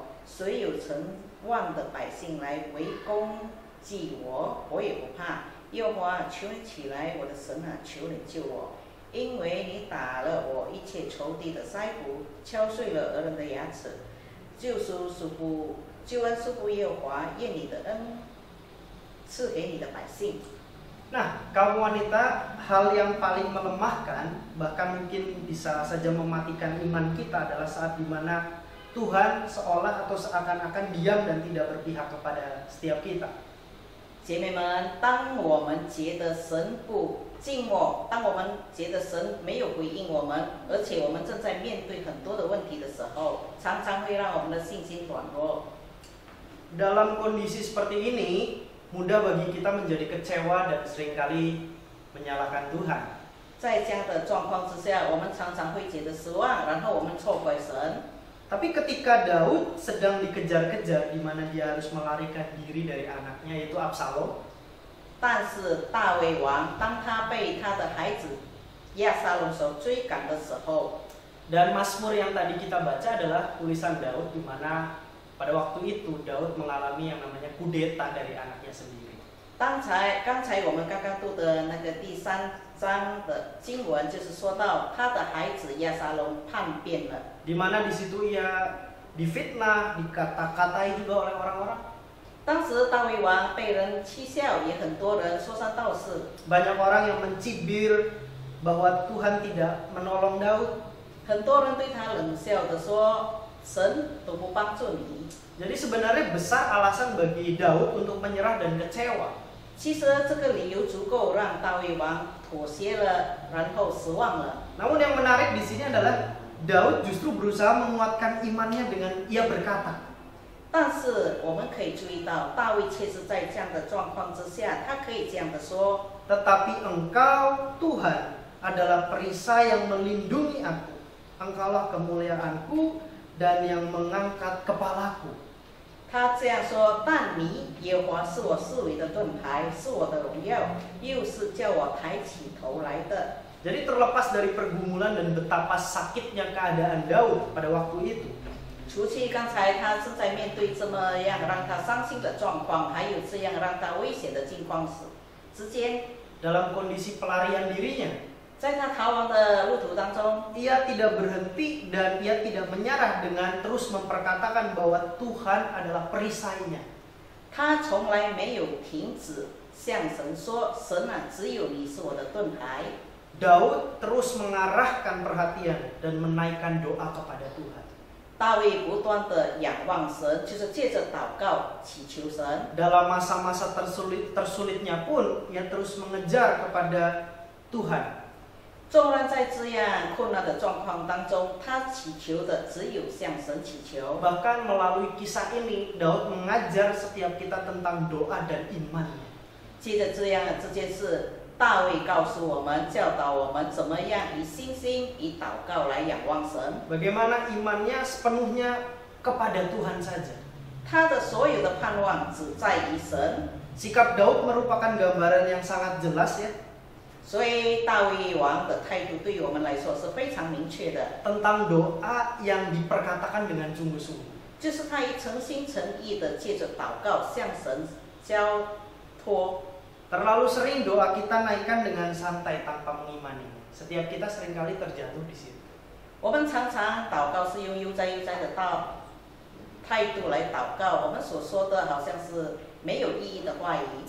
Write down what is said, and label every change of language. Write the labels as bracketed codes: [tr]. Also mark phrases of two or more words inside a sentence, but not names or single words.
[zh] 虽有成万的百姓来围攻击我，我也不怕。耶和华，求你起来，我的神啊，求你救我，因为你打了我一切仇敌的腮骨，敲碎了恶人的牙齿，救恩束缚耶和华，愿你的恩赐给你的百姓。 [id] Nah, kaum wanita, hal yang paling melemahkan, bahkan mungkin bisa saja mematikan iman kita adalah saat dimana Tuhan seolah atau seakan-akan diam dan tidak berpihak kepada setiap kita. [zh] 姐妹们，当我们觉得神不敬默，当我们觉得神没有回应我们，而且我们正在面对很多的问题的时候，常常会让我们的信心软弱。 [id] Dalam kondisi seperti ini, mudah bagi kita menjadi kecewa dan seringkali menyalahkan Tuhan. [zh] 在这样的状况之下，我们常常会觉得失望，然后我们错怪神。 [id] Tapi ketika Daud sedang dikejar-kejar, di mana dia harus melarikan diri dari anaknya, yaitu Absalom. [zh] 但是大卫王当他被他的孩子亚撒龙所追赶的时候， [id] Dan Mazmur yang tadi kita baca adalah tulisan Daud, di mana pada waktu itu Daud mengalami yang namanya kudeta dari anaknya sendiri. [zh] 刚才我们刚刚读的那个第3章的经文，就是说到他的孩子亚撒龙叛变了。 [id] Di mana di situ ia difitnah, dikata-katai juga oleh orang-orang. [zh] 当时大卫王被人讥笑，也很多人说三道四。 [id] Banyak orang yang mencibir bahwa Tuhan tidak menolong Daud. [zh] 很多人对他冷笑的说：“神都不帮助你。” [id] Jadi sebenarnya besar alasan bagi Daud untuk menyerah dan kecewa. [zh] 其实这个理由足够让大卫王妥协了，然后失望了。 [id] Namun yang menarik di sini adalah Daud justru berusaha menguatkan imannya dengan ia berkata. [zh] 但是我们可以注意到，大卫确实在这样的状况之下，他可以这样的说： [id] Tetapi Engkau Tuhan adalah perisai yang melindungi aku. Engkaulah kemuliaanku dan yang mengangkat kepalaku. [zh] 他这样说：但你耶和华是我四围的盾牌，是我的荣耀，又是叫我抬起头来的。 [id] Jadi terlepas dari pergumulan dan betapa sakitnya keadaan Daud pada waktu itu, [zh] 除去刚才他正在面对这么样让他伤心的状况，还有这样让他危险的境况之间， [id] dalam kondisi pelarian dirinya, [zh] 在他逃亡的路途当中， [id] ia tidak berhenti dan ia tidak menyerah dengan terus memperkatakan bahwa Tuhan adalah perisainya. [zh] 他从来没有停止向神说：“神啊，只有你是我的盾牌。” [id] Daud terus mengarahkan perhatian dan menaikkan doa kepada Tuhan. [zh] 大卫不断的仰望神，就是借着祷告祈求神。 [id] Dalam masa-masa tersulitnya pun ia terus mengejar kepada Tuhan. [zh] 纵然在这样困难的状况当中，他祈求的只有向神祈求。 [id] Bahkan melalui kisah ini Daud mengajar setiap kita tentang doa dan imannya. [zh] 借着这件事，大卫告诉我们，教导我们怎么样以信心、以祷告来仰望神。 [id] Bagaimana imannya sepenuhnya kepada Tuhan saja. [zh] 他的所有的盼望只在于神。 [id] Sikap Daud merupakan gambaran yang sangat jelas ya [zh] 所以大卫王的态度对于我们来说是非常明确的， [id] tentang doa yang diperkatakan dengan sungguh-sungguh. [zh] 就是他以诚心诚意的借着祷告向神交托。 [id] Terlalu sering doa kita naikkan dengan santai tanpa mengimani. Setiap kita seringkali terjatuh di situ. [zh] 我们常常祷告是用悠哉悠哉的态度来祷告，我们所说的好像是没有意义的话语。